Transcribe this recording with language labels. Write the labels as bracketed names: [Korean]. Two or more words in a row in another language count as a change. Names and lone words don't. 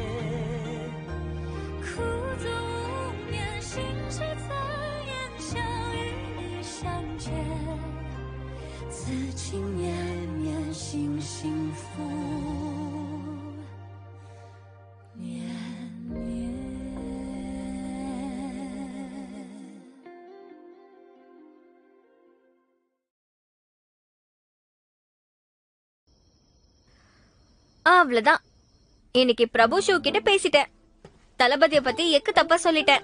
[Chinese] 苦足无眠，心事残言，想与你相见，此情绵绵，心幸福绵绵。 [Tamil] அவ்வளவுதான். இன்னைக்கு பிரபு ஷூ கிட்ட பேசிட்டேன். தளபதிய பத்தி எக்கு தப்பா சொல்லிட்டேன்.